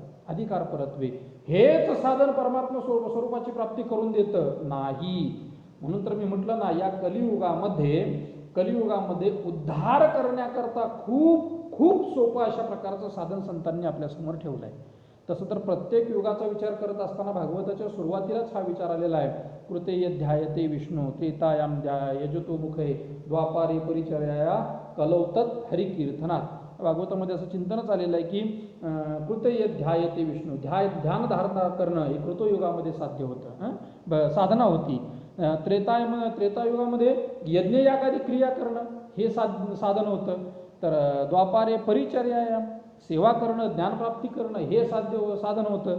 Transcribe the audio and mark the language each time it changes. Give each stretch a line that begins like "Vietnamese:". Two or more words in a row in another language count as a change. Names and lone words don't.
Marathi: अधिकार परत्वे हेच साधन परमात्मा स्वरूपाची प्राप्ती करून देतं नाही. म्हणून तर मी म्हटलं ना, या कलियुगामध्ये उद्धार करण्याकरता खूप खूप सोपं अशा प्रकारचं साधन संतांनी आपल्यासमोर ठेवलं आहे. तसं तर प्रत्येक युगाचा विचार करत असताना भागवताच्या सुरुवातीलाच हा विचार आलेला आहे.
Sanskrit: कृते ध्यायते विष्णू त्रेतायाम यजतो मुखे द्वापारे परिचर्या कलौतत हरिकीर्तनात.
Marathi: भागवतामध्ये असं चिंतनच आलेलं आहे की
Sanskrit: कृते ध्यायते विष्णू,
Marathi: ध्यान धारणा करणं हे कृतयुगामध्ये साध्य होतं, साधना होती. त्रेतायुगामध्ये यज्ञयागादी क्रिया करणं हे साधन होतं. तर
Sanskrit: द्वापारे परिचर्या,
Marathi: सेवा करणं, ज्ञानप्राप्ती करणं हे साधन होतं.